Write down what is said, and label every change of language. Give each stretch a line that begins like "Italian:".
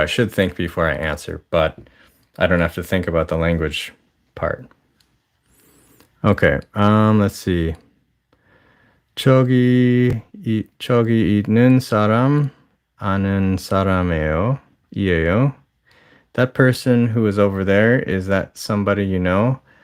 English: I should think before I answer, but I don't have to think about the language part. Okay, let's see.
Korean: 저기 있는 사람 아는 사람이에요.
English: That person who is over there, is that somebody you know?